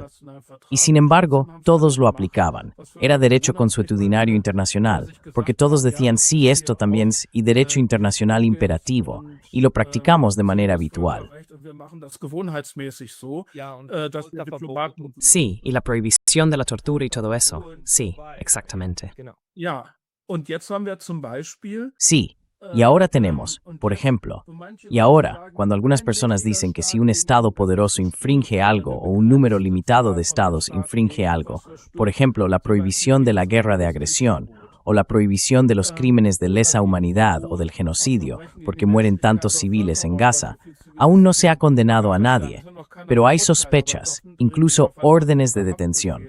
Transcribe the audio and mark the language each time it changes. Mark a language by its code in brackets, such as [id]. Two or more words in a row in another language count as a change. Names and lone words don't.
[es] Y sin embargo, todos lo aplicaban. Era derecho consuetudinario internacional, porque todos decían sí, esto también es, y derecho internacional imperativo, y lo practicamos de manera habitual. Sí, y la prohibición de la tortura y todo eso. Sí, exactamente. [de] Ja, und jetzt haben wir zum Beispiel [es] Sí, y ahora tenemos, por ejemplo, y ahora, cuando algunas personas dicen que si un Estado poderoso infringe algo o un número limitado de Estados infringe algo, por ejemplo, la prohibición de la guerra de agresión, o la prohibición de los crímenes de lesa humanidad o del genocidio, porque mueren tantos civiles en Gaza, aún no se ha condenado a nadie, pero hay sospechas, incluso órdenes de detención.